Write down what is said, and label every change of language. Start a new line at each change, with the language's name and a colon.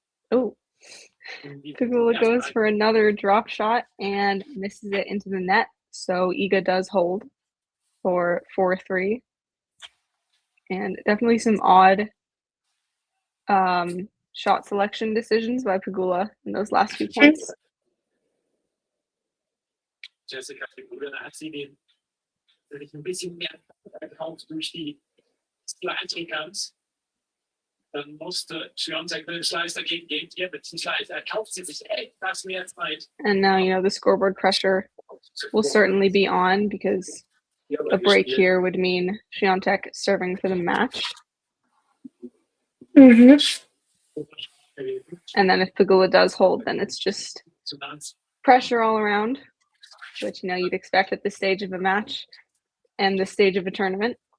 English: Oh, Pegula goes for another drop shot and misses it into the net. So Iga does hold for 4-3. And definitely some odd shot selection decisions by Pegula in those last few points.
German: Jessica Pegula, da hat sie den wirklich ein bisschen mehr verkauft durch die Slice-Recounts. Dann musste Swiatek den Slice dagegen gehen. Hier mit dem Slice erkauft sie sich etwas mehr Zeit.
English: And now, the scoreboard pressure will certainly be on, because a break here would mean Swiatek serving for the match. And then if Pegula does hold, then it's just pressure all around, which you'd expect at this stage of a match and this stage of a tournament.